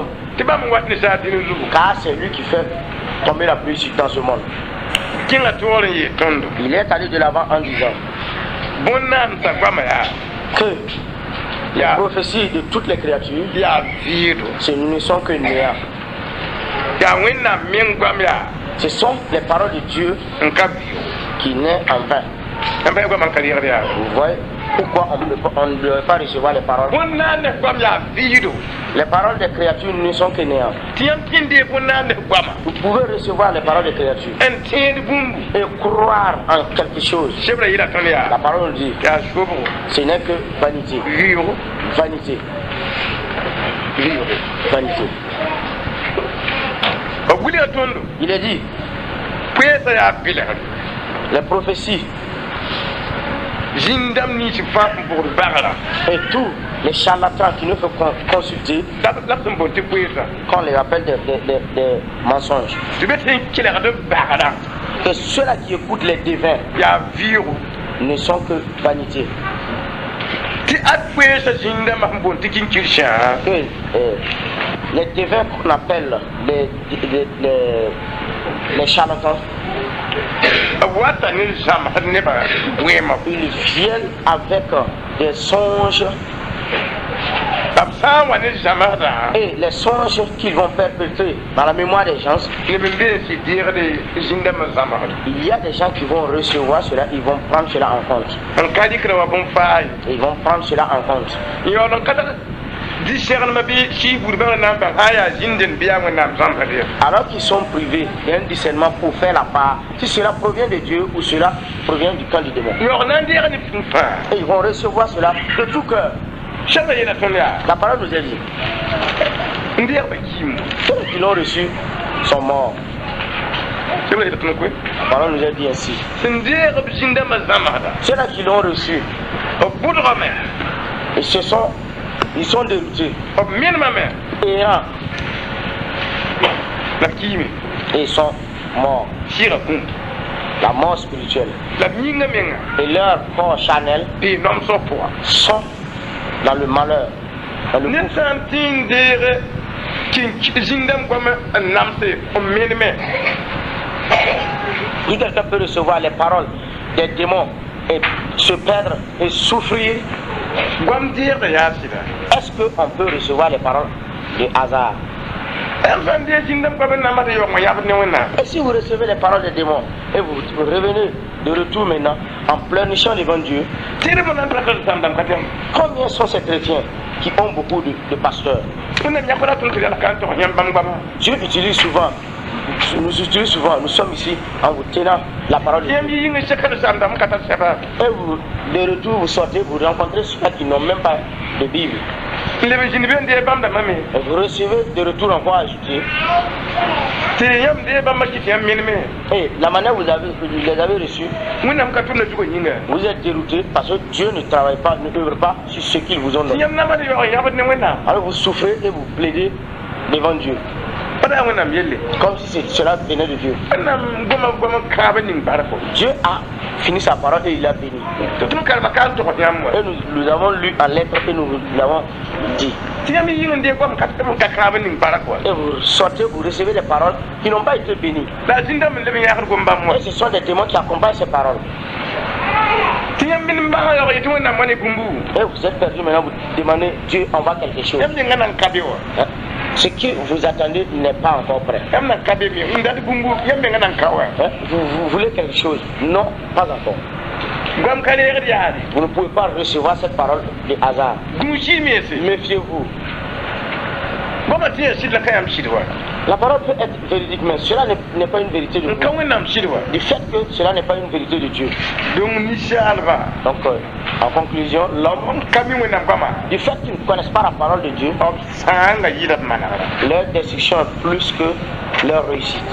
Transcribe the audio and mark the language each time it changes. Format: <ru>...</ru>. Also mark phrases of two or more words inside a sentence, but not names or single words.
<fr>Car c'est lui qui fait tomber la pluie dans ce monde. Il est allé de l'avant en disant, que les</fr> <mos>Ya.</mos> <fr>prophéties de toutes les créatures,</fr> <mos>yaa vɩɩdo</mos> <fr>ce ne sont que néant.</fr> <mos>yaa wẽnnaam meng goam yaa</mos> <fr>Ce sont les paroles de Dieu</fr> <mos>n ka vɩɩdo</mos> <fr>qui naissent en vain.</fr> <mos>n pa goam n ka rɩgd yaa</mos> <fr>Vous voyez pourquoi on ne devrait pas recevoir les paroles.</fr> <mos>bõn-naan ne goam yaa vɩɩdo</mos> <fr>Les paroles des créatures ne sont que néant.</fr> <mos>tɩ yãmb tɩ bõn-naan ne goama</mos> <fr>Vous pouvez recevoir les paroles des créatures</fr> <mos>n tẽed bũmbu</mos> <fr>et croire en quelque chose.</fr> <mos>sebra yɩla tõnd</mos> <fr>La</fr> <mos>yaa</mos> <fr>parole nous dit,</fr> <mos>yaa sobgo</mos> <fr>ce n'est que vanité.</fr> <mos>vɩɩgo</mos> <fr>Vanité.</fr> <mos>vɩɩgo</mos> <fr>Vanité.</fr> <mos>b wilga tõndo</mos> <fr>Il est dit,</fr> <mos>poeesa yaa bilgd</mos> <fr>les prophéties</fr> <mos>zĩndame nins fãa n bʋgd bagra</mos> <fr>et tous les charlatans qui nous font consulter,</fr> <mos>la b sẽn bõn tɩ poeesa</mos> <fr>qu'on les appelle des mensonges.</fr> <mos>tɩ be sẽn kelgd bagda</mos> <fr>Que ceux-là qui écoutent les devins</fr> <mos>yaa vɩɩgo</mos> <fr>ne sont que vanité.</fr> <mos>tɩ ad poeesa zĩndame sẽn bõn tɩ kĩnkir sã</mos> <fr>Que les devins qu'on appelle les charlatans,</fr> <mos>b wata ne zãmsd nebã wẽema</mos> <fr>ils viennent avec des songes</fr> <mos>b sã n wa ne zãmsdã</mos> <fr>et les songes qu'ils vont perpétrer dans la mémoire des gens.</fr> <mos>neb n bee sɩ deegd zĩndame zãmsd</mos> <fr>Il y a des gens qui vont recevoir cela, ils vont prendre cela en compte.</fr> <mos>n ka dɩkra wa bõn-faa ye</mos> <fr>Ils vont prendre cela en compte.</fr> <mos>n yaool n ka tag dɩ-sɛglmã bɩ sɩɩ-buudbã wẽnnaam bãng sã n yaa zĩnd n bɩ yaa wẽnnaam zãmsd ye</mos> <fr>Alors qu'ils sont privés d'un discernement pour faire la part, si cela provient de Dieu ou cela provient du camp du démon.</fr> <mos>yaoog na n deeg ne pũ fãa</mos> <fr>Et ils vont recevoir cela de tout cœur.</fr> <mos>sebra yeela tõnd yaa</mos> <fr>La parole nous est dit,</fr> <mos>n deegba kiimu</mos> <fr>ceux qui l'ont reçu sont morts.</fr> <mos>sebra yeela tõnd koe</mos> <fr>La parole nous est dit ainsi.</fr> <mos>sẽn deegb zĩndãmbã zãmsda</mos> <fr>Ceux-là qui l'ont reçu,</fr> <mos>b bʋdgame</mos> <fr>ils sont déroutés,</fr> <mos>b menemame</mos> <fr>errants,</fr> <mos>la kiime</mos> <fr>et ils sont morts.</fr> <mos>sɩɩga kũ</mos> <fr>La mort spirituelle.</fr> <mos>la b yĩnga menga</mos> <fr>Et leur corps charnel</fr> <mos>bɩ nomsg pʋga</mos> <fr>sont dans le malheur. Dans le</fr> <mos>ned sã n tɩ n deeg zĩndãmb goame n namse n meneme</mos> <fr>Si quelqu'un peut recevoir les paroles des démons et se perdre et souffrir,</fr> <mos>goam deegda yaa sɩda</mos> <fr>est-ce qu'on peut recevoir les paroles de hasard?</fr> <mos>m sã n deeg zĩndãmb goame n namsd yaoog yãbd ne wẽnnaam</mos> <fr>Et si vous recevez les paroles des démons et vous revenez de retour maintenant en pleurnichant devant Dieu,</fr> <mos>tɩd m na n trakd sãmdãmb ka tẽm</mos> <fr>combien sont ces chrétiens qui ont beaucoup de pasteurs?</fr> <mos>wẽnnaam yãkda tõnd tɩ rɛl ka n tog yãmb bãmb goamã</mos> <fr>Dieu utilise souvent, nous sommes ici en vous tenant la parole de Dieu.</fr> <mos>yãmb yĩng sekd sãmdãmb ka tar sɛba</mos> <fr>Et vous, de retour, vous sortez, vous rencontrez ceux qui n'ont même pas de Bible.</fr> <mos>n leb n zĩnd be n deeg bãmb dãmbã me</mos> <fr>Et vous recevez de retour encore ajouté.</fr> <mos>tɩ yãmb deeg bãmbã kɩt yãmb meneme</mos> <fr>Et la manière vous les avez reçus,</fr> <mos>wẽnnaam ka tʋmda zugã yĩnga</mos> <fr>vous êtes déroutés parce que Dieu ne travaille pas, ne œuvre pas sur ce qu'ils vous ont</fr> <mos>tɩ</mos> <fr>donné.</fr> <mos>yãmb namad yaoog yãbd ne wẽnnaam</mos> <fr>Alors vous souffrez et vous plaidez devant Dieu,</fr> <mos>pa daa wẽnnaam yelle</mos> <fr>comme si cela venait de Dieu.</fr> <mos>wẽnnaam goama kãab n ning barko</mos> <fr>Dieu a fini sa parole et il a béni.</fr> <mos>tɩ tõnd karema ka n togs yãmb wa</mos> <fr>Et nous avons lu en lettres et nous l'avons dit.</fr> <mos>tɩ yãmb yĩng n deeg goam ka kãab n ning bark wa</mos> <fr>Et vous sortez, vous recevez des paroles qui n'ont pas été bénies.</fr> <mos>la zĩndãmb n leb n yãgd gom-bãmb wa</mos> <fr>Et ce sont des témoins qui accompagnent ces paroles.</fr> <mos>tɩ yãmb min bãga yaoog yetɩ wẽnnaam wa ne bũmbu</mos> <fr>Et vous êtes perdu maintenant, vous demandez, Dieu envoie quelque chose.</fr> <mos>yãmb ninga nan ka be wa</mos> <fr>Hein? Ce que vous attendez n'est pas encore prêt.</fr> <mos>yãmb nan ka be me n dat bũmbu yãmb menga nan ka wa</mos> <fr>Hein? Vous voulez quelque chose? Non, pas encore.</fr> <mos>goam ka reegd yaade</mos> <fr>Vous ne pouvez pas recevoir cette parole de hasard.</fr> <mos>gũusɩ meese</mos> <fr>Méfiez-vous.</fr> <mos>goama tɩ yaa sɩd la ka yãmb sɩd wa</mos> <fr>La parole peut être véridique, mais cela n'est pas une vérité de</fr> <mos>n ka</mos> <fr>vous.</fr> <mos>wẽnnaam sɩd wa</mos> <fr>Du fait que cela n'est pas une vérité de Dieu.</fr> <mos>donc ninsaalba</mos> <fr>Donc, en conclusion, l'homme,</fr> <mos>n ka mi wẽnnaam goama</mos> <fr>du fait qu'ils ne connaissent pas la parole de Dieu,</fr> <mos>b sãanga yɩla b manegra</mos> <fr>leur destruction est plus que leur réussite.</fr>